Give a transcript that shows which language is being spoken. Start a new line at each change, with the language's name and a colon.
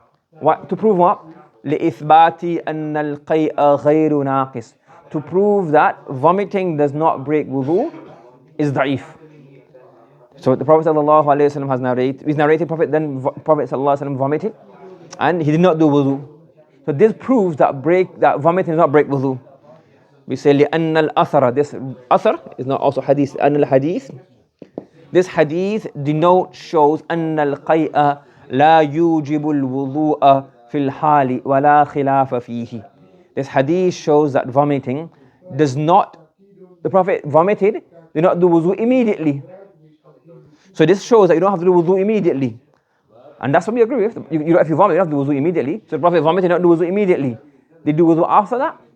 English: What? To prove what?
Arabic: لِإِثْبَاتِ أَنَّ الْقَيْءَ غَيْرُ نَاقِص.
English: To prove that vomiting does not break wudu, is da'if. So the Prophet ﷺ has narrated, Prophet ﷺ vomited, and he did not do wudu. So this proves that vomiting does not break wudu. We say
Arabic: لأن الأثر, this أثر is not also hadith, أن الحديث,
English: this hadith shows
Arabic: أن القيء لا يوجب الوضوء في الحال ولا خلاف فيه.
English: This hadith shows that vomiting does not, the Prophet vomited, did not do wudu immediately. So this shows that you don't have to do wudu immediately. And that's what we agree with. If you vomit, you don't have to do wudu immediately. So the Prophet vomited, not do wudu immediately. Did do wudu after that?